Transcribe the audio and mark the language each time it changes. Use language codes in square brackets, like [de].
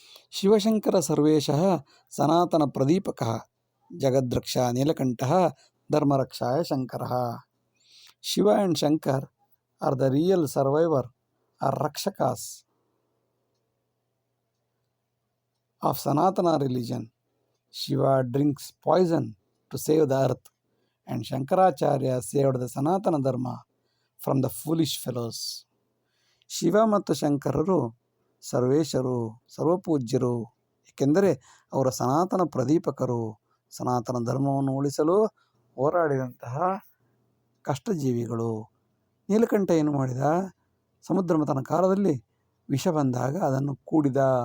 [sa] ಶಿವಶಂಕರ ಸರ್ವೇಶಃ ಸನಾತನ ಪ್ರದೀಪಕಃ ಜಗದ್ರಕ್ಷ ನೀಲಕಂಠಃ ಧರ್ಮರಕ್ಷಾಯ ಶಂಕರಃ. [en] Shiva and Shankar are the real survivor are rakshakas of Sanatana religion. Shiva drinks poison to save the earth, and Shankaracharya saved the Sanatana Dharma from the foolish fellows. [kn] Shiva ಮತ್ತು ಶಂಕರರು ಸರ್ವೇಶರು, ಸರ್ವಪೂಜ್ಯರು. ಏಕೆಂದರೆ ಅವರ ಸನಾತನ ಪ್ರದೀಪಕರು. ಸನಾತನ ಧರ್ಮವನ್ನು ಉಳಿಸಲು ಹೋರಾಡಿದಂತಹ ಕಷ್ಟಜೀವಿಗಳು. ನೀಲಕಂಠ ಏನು ಮಾಡಿದ? ಸಮುದ್ರ ಮಥನ ಕಾಲದಲ್ಲಿ ವಿಷ ಬಂದಾಗ ಅದನ್ನು ಕೂಡಿದ.